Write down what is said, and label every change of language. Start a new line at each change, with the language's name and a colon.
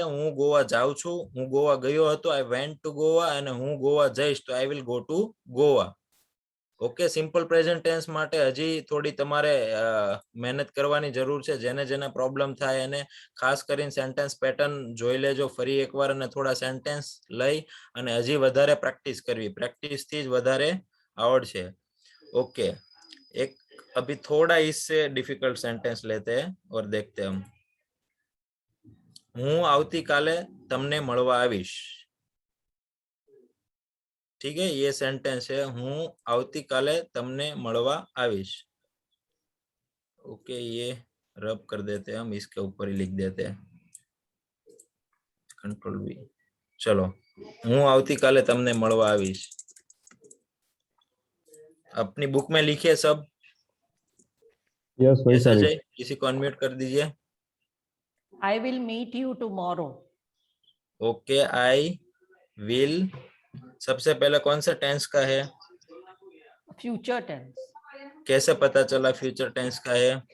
Gujarati: હું ગોવા જાઉં છું, હું ગોવા ગયો હતો,
English: I went to Goa,
Gujarati: અને હું ગોવા જઈશ તો
English: I will go to Goa.
Gujarati: Okay, simple present tense માટે હજી થોડી તમારે મહેનત કરવાની જરૂર છે. જેને જેને પ્રોબ્લેમ થાય એને ખાસ કરીને સેન્ટેન્સ પેટર્ન જોઈ લેજો ફરી એકવાર, અને થોડા સેન્ટેન્સ લઈ અને હજી વધારે પ્રેક્ટિસ કરવી. પ્રેક્ટિસ થી જ વધારે આવડશે.
Hindi: ओके, एक अभी थोड़ा इससे डिफिकल्ट सेंटेंस लेते हैं और देखते हैं हम.
Gujarati: હું આવતીકાલે તમને મળવા આવીશ.
Hindi: ठीक है, ये सेंटेंस है,
Gujarati: હું આવતીકાલે તમને મળવા આવીશ.
Hindi: ओके, ये रब कर देते हैं हम, इसके ऊपर ही लिख देते हैं, कंट्रोल वी.
Gujarati: चलो, હું આવતીકાલે તમને મળવા આવીશ.
Hindi: अपनी बुक में लिखिए सब. यस वैसा ही. अजय, किसी को अनम्यूट कर दीजिए.
English: I will meet you tomorrow.
Hindi: Okay, I will सबसे पहले कौन सा टेंस का है?
English: Future tense.
Hindi: कैसे पता चला फ्यूचर टेंस का है?